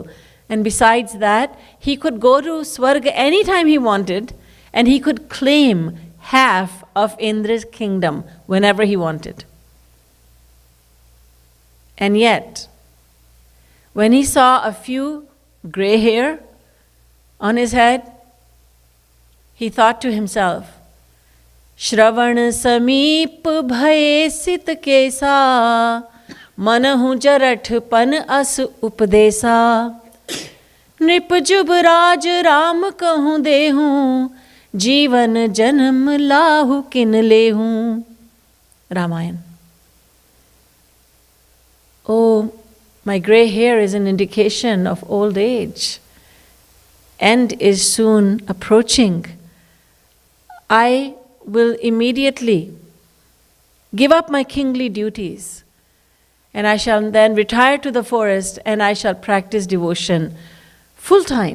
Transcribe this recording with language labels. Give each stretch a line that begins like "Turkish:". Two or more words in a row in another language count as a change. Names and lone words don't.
English: And besides that, he could go to Swarga anytime he wanted, and he could claim half of Indra's kingdom whenever he wanted. And yet, when he saw a few gray hair on his head, he thought to himself,
Awadhi: श्रवण समीप भए सित केसा मनहुँ जरठ पन अस उपदेसा नृप जुबराज राम कहुँ देहू, जीवन जन्म लाहु किन लेहूं.
English: Ramayana. Oh, my gray hair is an indication of old age. End is soon approaching. I will immediately give up my kingly duties, and I shall then retire to the forest and I shall practice devotion full time.